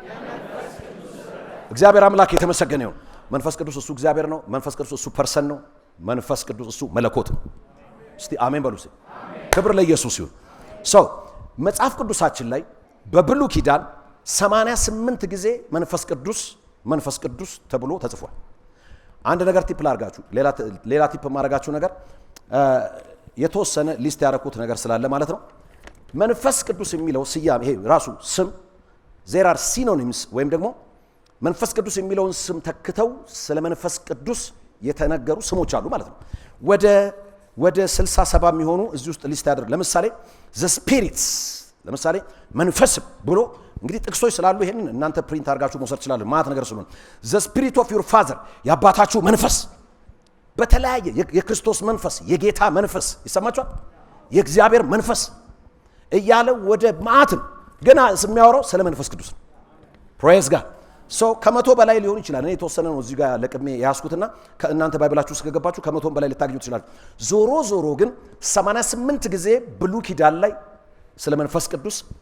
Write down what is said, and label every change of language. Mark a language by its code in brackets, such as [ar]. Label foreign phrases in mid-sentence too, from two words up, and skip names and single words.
[am] እግዚአብሔር አምላክ የተመሰገነ ይሁን። መንፈስ ቅዱስ እሱ እግዚአብሔር ነው። መንፈስ ቅዱስ እሱ ፐርሰን ነው። መንፈስ ቅዱስ እሱ መለኮት ነው። እስቲ አሜን በሉ። ክብር ለኢየሱስ ይሁን። መጽሐፍ ቅዱሳችን ላይ በብሉይ ኪዳን 88 ጊዜ መንፈስ ቅዱስ ተብሎ ተጽፏል። አንድ ነገር ቲፕ ላርጋችሁ፣ ሌላ ቲፕ ማረጋችሁ ነገር የተወሰነ ሊስት ያደረኩት ነገር ስላለ ማለት ነው። መንፈስ ቅዱስ የሚለው ስያሜ ይሄ ራሱ ስም [en] there are synonyms [am] ወይም ደግሞ መንፈስ ቅዱስ የሚለውን ስም ተክተው ስለ መንፈስ ቅዱስ የተነገሩ ስሞች አሉ ማለት ነው። ወደ 67 የሚሆኑ እዚህ ውስጥ ሊስት ያደርግ። ለምሳሌ [en] the spirits [am] ለምሳሌ መንፈስ ብሎ እንግዲህ ጥቅሶች ስላሉ ይሄንን እናንተ ፕሪንት አድርጋችሁ መውሰድ ትችላላችሁ። ማለት ነገር ስለሆነ [en] the spirit of your father [am] የአባታችሁ መንፈስ፣ በተለያየ የክርስቶስ መንፈስ፣ የጌታ መንፈስ ይሰማችኋል፣ የእግዚአብሔር መንፈስ እያለ ወደ ማዕትም ገና የሚያወራው ስለ መንፈስ ቅዱስ ነው። [en] praise God። [am] ከመቶ በላይ ሊሆን ይችላል። እኔ የተወሰነ ነው እዚህ ጋር ለቅሜ ያስኩትና ከእናንተ ባይብላችሁ ውስጥ ከገባችሁ ከመቶም በላይ ልታገኙ ትችላላችሁ። ዞሮ ግን 88 ጊዜ ብሉይ ኪዳን ላይ ስለ መንፈስ ቅዱስ